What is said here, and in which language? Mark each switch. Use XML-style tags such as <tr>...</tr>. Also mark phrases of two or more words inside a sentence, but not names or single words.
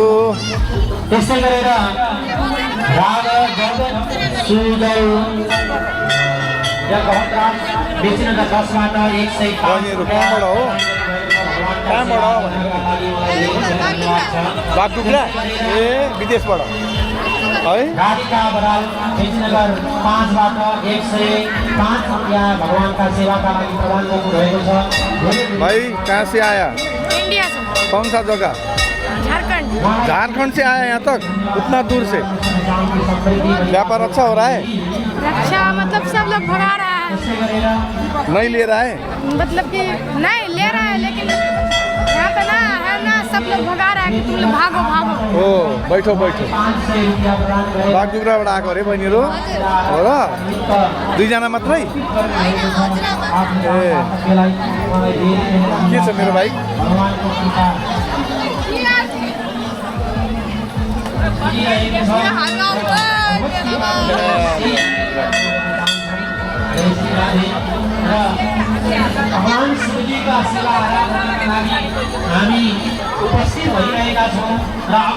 <ne>त्यस्तै गरेर राग सुजल बेचिनका 10बाट 105 कहाँबाट हो? कहाँबाट हो भने बागडुग्रा ए विदेशबाट है। राधिका बराल बेचिनगर 5बाट 105 रुपैयाँ भगवानका सेवाका लागि प्रदान गर्नुभएको छ।</ne> <hi>भाई कहाँ से आया? इंडिया से। कौन सा जगह? झारखंड। झारखंड से आया यहाँ तक उतना दूर से? व्यापार अच्छा हो रहा है? रक्षा मतलब सब लोग भगा रहा है, नहीं ले रहा है? मतलब कि नहीं ले रहा है, लेकिन यहाँ पे ना है ना सब लोग भगा रहा है कि तुम लोग भागो भागो। ओ बैठो बैठो।</hi> <ne>बागडुग्राबाट आएको अरे बहिनीहरू हो र? दुईजना मात्रै? ए के छ मेरो भाइ? भगवान शिवजीका सेवा आराधनाका लागि हामी उपस्थित भइरहेका छौँ र अब</ne>